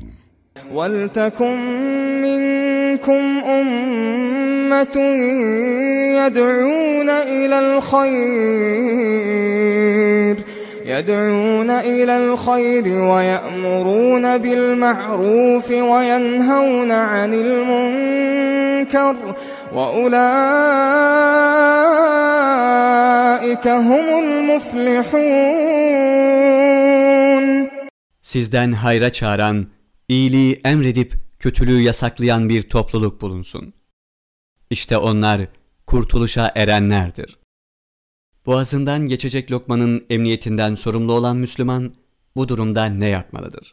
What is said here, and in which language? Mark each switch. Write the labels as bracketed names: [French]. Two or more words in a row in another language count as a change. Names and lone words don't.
[Arabic] وَلْتَكُنْ مِنْكُمْ أُمَّةٌ يَدْعُونَ إِلَى الْخَيْرِ وَيَأْمُرُونَ بِالْمَعْرُوفِ وَيَنْهَوْنَ عَنِ الْمُنكَرِ وَأُولَٰئِكَ هُمُ الْمُفْلِحُونَ. [Turkish] Sizden hayra çağıran, iyiliği emredip kötülüğü yasaklayan bir topluluk bulunsun. İşte onlar kurtuluşa erenlerdir. Boğazından geçecek lokmanın emniyetinden sorumlu olan Müslüman, bu durumda ne yapmalıdır?